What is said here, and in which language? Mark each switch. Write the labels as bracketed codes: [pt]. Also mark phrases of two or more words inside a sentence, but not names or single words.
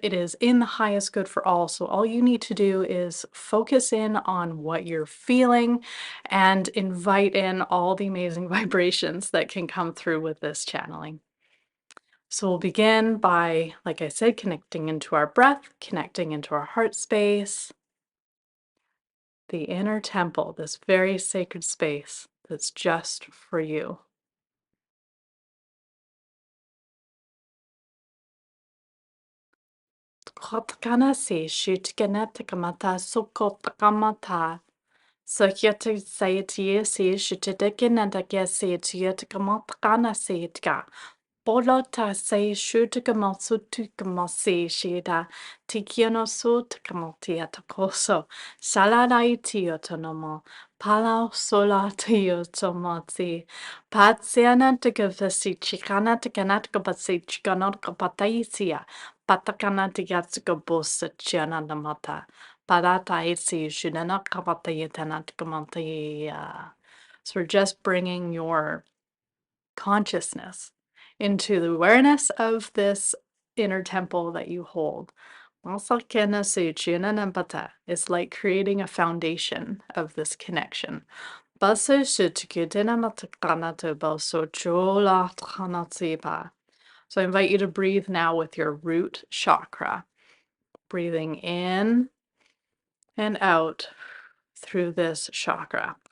[en] It is in the highest good for all. So all you need to do is focus in on what you're feeling and invite in all the amazing vibrations that can come through with this channeling. So we'll begin by, like I said, connecting into our breath, connecting into our heart space, the inner temple, this very sacred space that's just for you. Kotkana se shutgana takamata sokotakamata. Sakyata sayatiye se shutidakina dakya se tiyatakamatakana se tka. Bolota se shutukamosutukamose shida tikiano sutakamotiatakoso saladai tiotonomo pala sola tiotomoti patsiana tikavasi chikana tikanatokapasi chikanotokapataisia patakana tigatsukabosa chianadamata parata isi shudana kapatayatanatkamatia. So we're just bringing your consciousness into the awareness of this inner temple that you hold. It's like creating a foundation of this connection. So I invite you to breathe now with your root chakra, breathing in and out through this chakra.